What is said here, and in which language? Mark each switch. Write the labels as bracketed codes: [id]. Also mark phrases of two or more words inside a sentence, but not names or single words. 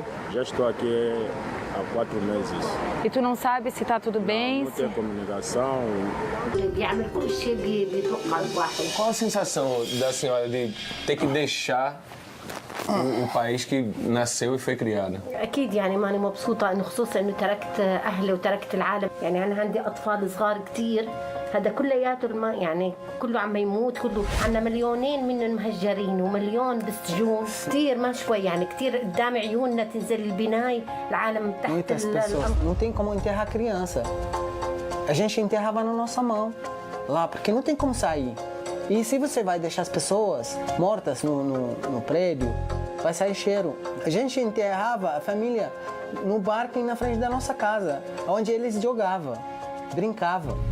[pt] Já estou aqui há 4 meses. E tu não sabe se está tudo bem? Não tem comunicação. Qual a sensação da senhora de ter que deixar o país que nasceu e foi criada? [ar] أكيد يعني ماني مبسوطة إنه خصوصا إنه تركت أهلي وتركت العالم يعني أنا عندي أطفال صغار كتير هذا كلياته يعني كله عم يموت كله عنا مليونين من المهجرين ومليون بالسجون كتير ما شوي يعني كتير قدام عيوننا تنزل البناي العالم تحت [pt] Muitas pessoas não tem como enterrar criança. A gente enterrava na nossa mão lá porque não tem como sair. E se você vai deixar as pessoas mortas no prédio, vai sair cheiro. A gente enterrava a família no barco na frente da nossa casa, onde eles jogavam, brincavam.